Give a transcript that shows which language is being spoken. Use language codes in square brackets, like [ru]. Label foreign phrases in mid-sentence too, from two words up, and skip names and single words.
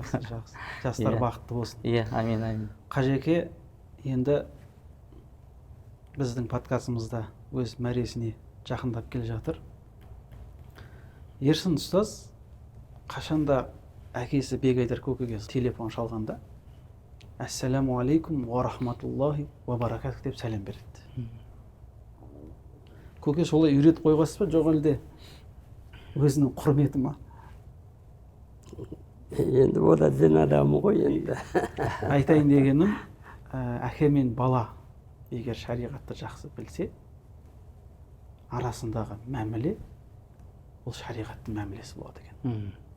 [kk] Жақсы. Жастар бақытты болсын. Иә, амин. Қажеке енді біздің подкастымызда өз мәресіне жақындап келе жатыр. Ерсін ұстаз қашанда әкесі Бегайдар көкеге телефон шалғанда [ar] «السلام عليكم ورحمة الله وبركاته» [kk] деп сәлем береді. Көке солай үйретіп қойғасыз ба, жоқ әлде өзінің құрметі ма? Енді ол да дін адамы ғой енді. Айтайын дегенім, әке мен бала егер шариғатты жақсы білсе, арасындағы мәміле ол шариғаттың мәмілесі болады екен.